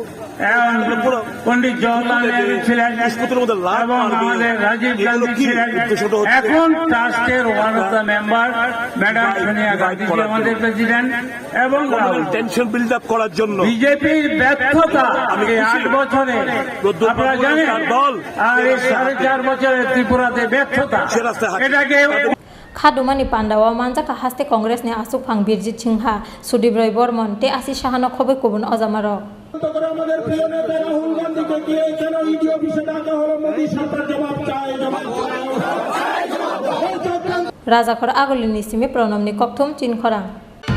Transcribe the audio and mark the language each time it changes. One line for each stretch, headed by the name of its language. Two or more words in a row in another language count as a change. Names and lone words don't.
Bangla: পন্ডিত জওহরলাল নেহরু ছিলেন এবং আমাদের রাজীব গান্ধী ছিলেন এখন ট্রাস্টের
English: one of the member madam
Bangla: সোনিয়া গান্ধী আমাদের প্রেসিডেন্ট এবং
English: tension build up
Bangla: করার জন্য বিজেপির ব্যর্থতা এই 8 বছরে আপনারা জানেন দল আর এই 4.5 বছরের ত্রিপুরাতে ব্যর্থতা এটাকে
Kok Borok: Khadumani Pandawa manjaka haste Congress ni asuk phang Birjit Singha Sudip Roy Bormon te asi sahano khobe kobun Ojamaro
Bangla: আমাদের প্রিয় নেতা রাহুল গান্ধীকে দিয়ে কেন ইডি অফিসে ডাকা হলো মোদী সরকার জবাব চায়
Kok Borok: Rajakor agolini simi pronomni kokthum chin khorang